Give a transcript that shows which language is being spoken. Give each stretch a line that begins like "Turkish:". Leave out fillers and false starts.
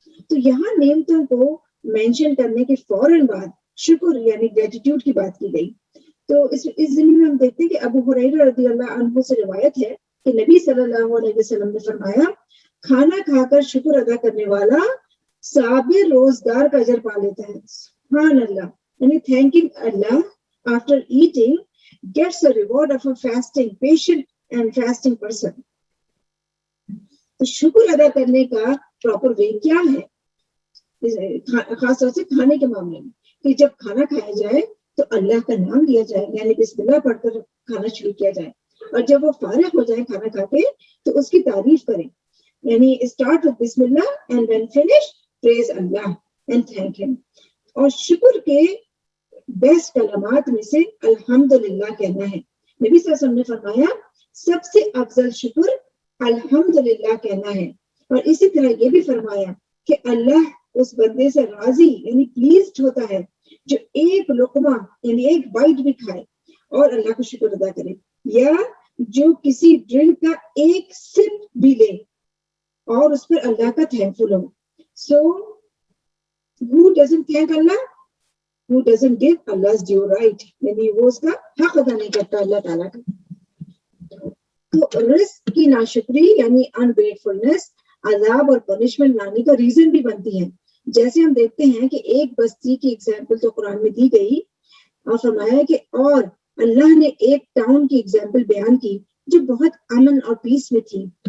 Urdu: تو یہاں نعمتوں کو مینشن کرنے کے فوراً بعد شکر یعنی گریٹیٹیوڈ کی بات کی گئی. تو اس زمین میں ہم دیکھتے ہیں کہ ابو ہریرہ رضی اللہ عنہ سے روایت ہے کہ نبی صلی اللہ علیہ وسلم نے فرمایا, کھانا کھا کر شکر ادا کرنے والا صابر روزگار کا اجر پا لیتا ہے.
English: سبحان اللہ, یعنی thanking Allah after eating gets the reward of a fasting, patient and fasting person.
Urdu: تو شکر ادا کرنے کا پراپر وے کیا ہے, خاص طور سے کھانے کے معاملے میں, کہ جب کھانا کھایا جائے تو اللہ کا نام لیا جائے, یعنی بسم اللہ پڑھ کر کھانا شروع کیا جائے, اور جب وہ فارغ ہو جائے کھانا کھا کے تو اس کی تعریف کریں, یعنی
English: Start with بسم اللہ and when finish praise اللہ اینڈ تھینک ہم.
Urdu: اور شکر کے بیسٹ کلمات میں سے الحمدللہ کہنا ہے. نبی صلی اللہ علیہ وسلم نے فرمایا سب سے افضل شکر الحمدللہ کہنا ہے. اور اسی طرح یہ بھی فرمایا کہ اللہ اس بندے سے راضی یعنی پلیزڈ ہوتا ہے جو ایک لقمہ یعنی ایک بائٹ بھی کھائے اور اللہ کو شکر ادا کرے, یا جو کسی ڈرنک کا ایک سپ بھی لے اور اس پر اللہ کا thankful ہو.
English: So who doesn't thank Allah? Who doesn't give Allah's due right?
Urdu: یعنی وہ اس کا حق ادا نہیں کرتا اللہ تعالیٰ کا. تو رزق کی ناشکری یعنی ungratefulness عذاب اور پنشمنٹ لانے کا ریزن بھی بنتی ہے. جیسے ہم دیکھتے ہیں کہ ایک بستی کی ایگزامپل تو قرآن میں دی گئی اور فرمایا کہ اور اللہ نے ایک ٹاؤن کی ایگزامپل بیان کی جو بہت امن اور پیس میں تھی.